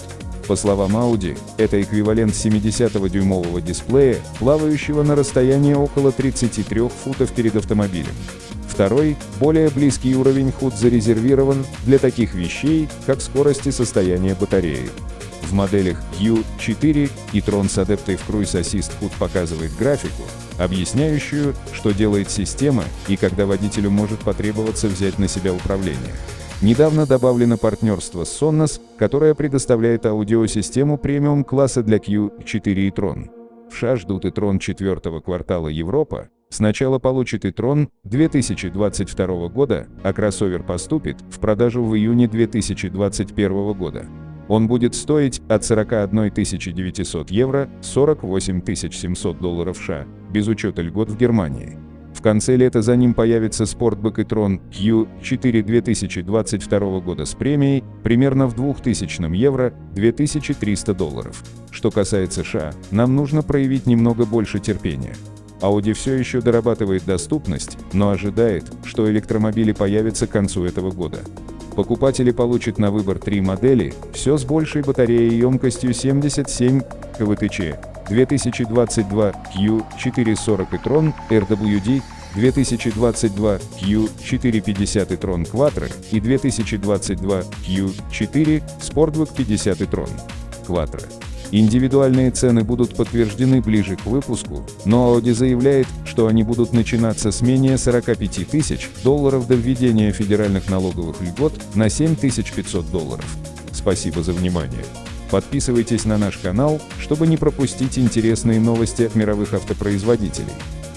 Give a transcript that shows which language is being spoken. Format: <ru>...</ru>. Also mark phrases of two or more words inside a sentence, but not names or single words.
<ru>По словам Audi, это эквивалент 70-дюймового дисплея, плавающего на расстоянии около 33 футов перед автомобилем. Второй, более близкий уровень HUD зарезервирован для таких вещей, как скорость и состояние батареи. В моделях Q4 e-tron с Adaptive Cruise Assist HUD показывает графику, объясняющую, что делает система и когда водителю может потребоваться взять на себя управление. Недавно добавлено партнерство с Sonos, которое предоставляет аудиосистему премиум-класса для Q4 e-tron. В США ждут e-tron 4-го квартала Европа. Сначала получит e-tron 2022 года, а кроссовер поступит в продажу в июне 2021 года. Он будет стоить от 41 900 евро $48 700 США, без учета льгот в Германии. В конце лета за ним появится Sportback e-tron Q4 2022 года с премией примерно в 2000 евро $2300. Что касается США, нам нужно проявить немного больше терпения. Audi все еще дорабатывает доступность, но ожидает, что электромобили появятся к концу этого года. Покупатели получат на выбор 3 модели, все с большей батареей емкостью 77 квтч, 2022 Q440 e-tron RWD, 2022 Q450 e-tron Quattro и 2022 Q4 Sportback 50 e-tron Quattro. Индивидуальные цены будут подтверждены ближе к выпуску, но Audi заявляет, что они будут начинаться с менее $45 тысяч до введения федеральных налоговых льгот на $7500. Спасибо за внимание. Подписывайтесь на наш канал, чтобы не пропустить интересные новости от мировых автопроизводителей.</ru>